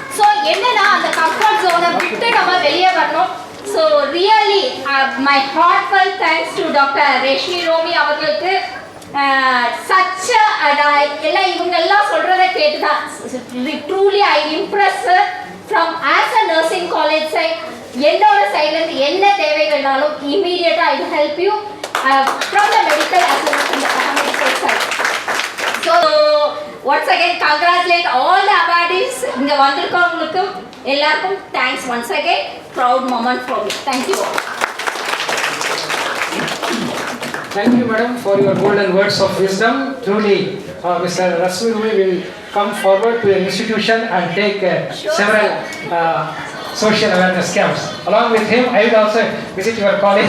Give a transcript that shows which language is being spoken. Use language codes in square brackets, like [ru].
[ta] So என்னன்னா அந்த comfort ஜோனை விட்டு நம்ம வெளியே வரணும். [en] So really my heartfelt thanks to Dr. Reshmi Romi அவர்களுக்கு. such [ta] எல்லாம் இவங்க எல்லாம் சொல்றத கேட்டுதான் [en] truly I impressed from as a nursing college side. [ta] என்னோட சைடுல இருந்து என்ன தேவைகள்னாலும் [en] immediate I will help you from the medical as well as from the medical side. So once again congratulate all the awardees. [ta] இங்க வந்திருக்கவங்களுக்கு எல்லாருக்கும் [en] thanks once again. Proud moment for me. Thank you all. Thank you, madam, for your golden words of wisdom. Truly, Mr. Rashmi Romi will come forward to the institution and take several social awareness camps. Along with him, I will also visit your college.